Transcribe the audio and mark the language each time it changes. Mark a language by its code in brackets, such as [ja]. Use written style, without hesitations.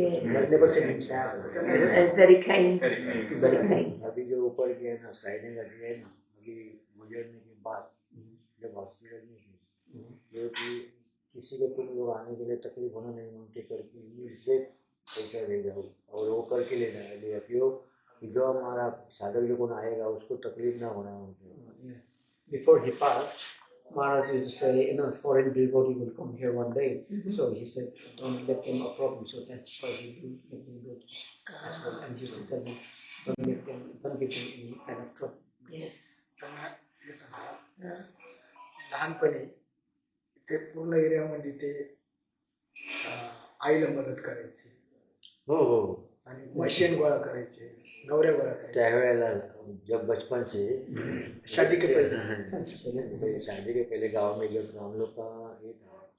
[en] Yes. I've never seen him sad. And very kind. Very kind. [hi] अभी जो ऊपर के है ना साइडिंग लगी है ना अभी गुजरने के बाद जब हॉस्पिटल में थी जो कि किसी को तुम लोग आने के लिए तकलीफ होना नहीं मांगते करके से पैसा दे जाओ और वो करके ले लिया क्यों कि जो हमारा साधक जो कौन आएगा उसको तकलीफ ना होना उनको. [en] Before he passed, Maharaj used to say, foreign devotee will come here one day. So he said, don't let them a problem. So that's why he do let them go as well. And he used to tell them, don't give them any kind of trouble. Yes. [mr] त्यांना हे सांगा लहानपणी ते पूर्ण एरियामध्ये ते आईला मदत करायची हो हो आणि मशीन गोळा करायचे गौऱ्या गोळा करायचे त्यावेळेला [hi] जब बचपन से शादी के पहले शादी के पहले गांव में जब हम लोग का ये था